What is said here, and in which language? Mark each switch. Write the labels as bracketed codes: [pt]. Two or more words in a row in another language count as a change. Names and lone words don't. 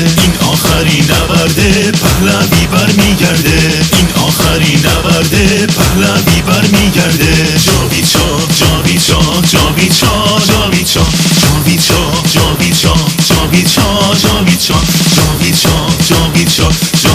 [fa] این آخرین نبرده پهلوی برمیگرده، این آخرین نبرده پهلوی برمیگرده. جاوید شاه جاوید شاه جاوید شاه جاوید شاه جاوید شاه جاوید شاه جاوید شاه جاوید شاه جاوید شاه جاوید شاه